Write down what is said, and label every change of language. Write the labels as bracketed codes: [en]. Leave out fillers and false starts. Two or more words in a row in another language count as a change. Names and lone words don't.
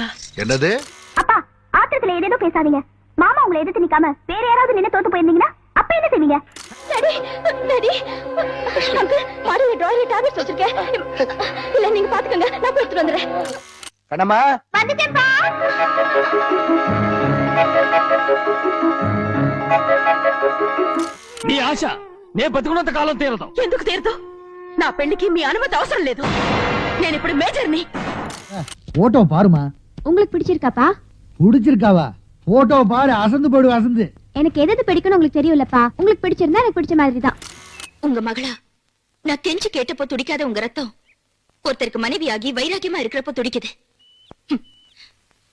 [ta] என்னது? அப்பா, ஆத்திரத்துல ஏதேதோ பேசாதீங்க. மாமா உங்களை எதிர்த்து நிக்காம வேற யாராவது நின்னு தோத்து போயிருந்தீங்கன்னா அப்ப என்ன செய்வீங்க? டாடி, டாடி. அங்கிள், மாடியில டிராயர்ல டேப்லெட்ஸ் வச்சிருக்கேன். இல்ல நீங்க பாத்துக்கங்க, நான் போய் எடுத்துட்டு வந்துறேன். கண்ணம்மா, வந்துட்டேன்ப்பா. [te] నీ ఆశ నే బతుకున్నంత కాలం తీరదు. ఎందుకు తీరదు? నా పెళ్లికి మీ అనుమతి అవసరం లేదు. నేను ఇప్పుడు మేజర్ని. [ta] போட்டோ பாருமா. உங்களுக்கு பிடிச்சிருக்காப்பா? பிடிச்சிருக்காவா? போட்டோ பாரு, அசந்து போடு அசந்து. எனக்கு எது பிடிக்கும்னு உங்களுக்கு தெரியும்லப்பா. உங்களுக்கு பிடிச்சிருந்தா எனக்கு பிடிச்ச மாதிரி தான். உங்க மகளா நான் கெஞ்சி கேட்டப்போ துடிக்காத உங்க ரத்தம் ஒருத்தருக்கு மனைவியாகி வைராக்கியமா இருக்கிறப்போ துடிக்குது.